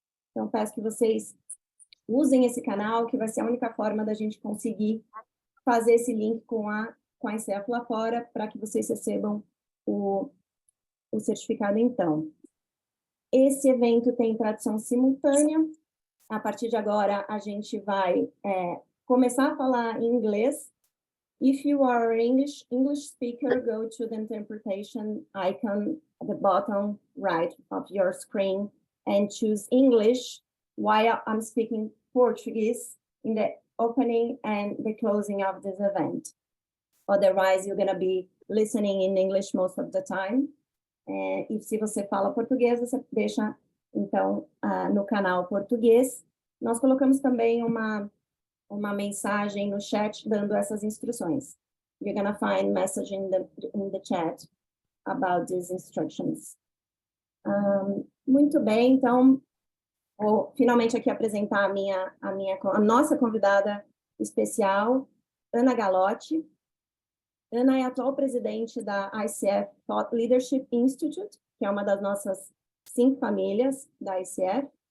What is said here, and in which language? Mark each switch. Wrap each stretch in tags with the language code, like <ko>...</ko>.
<pt>Então, peço que vocês usem esse canal, que vai ser a única forma da gente conseguir fazer esse link com a ICF lá fora, para que vocês recebam o certificado, então. Esse evento tem tradução simultânea. A partir de agora, a gente vai começar a falar em inglês.</pt> <en>If you are an English speaker, go to the interpretation icon at the bottom right of your screen and choose English while I'm speaking Portuguese in the opening and the closing of this event. Otherwise, you're going to be listening in English most of the time.</en> <pt>E se você fala português, você deixa, então, no canal português. Nós colocamos também uma mensagem no chat dando essas instruções.</pt> <en>You're going to find message in the chat about these instructions.</en> <pt>Muito bem, então, vou finalmente aqui apresentar a nossa convidada especial, Ana Galotti. Ana é atual presidente da ICF Tought Leadership Institute, que é uma das nossas 5 famílias da ICF.</pt>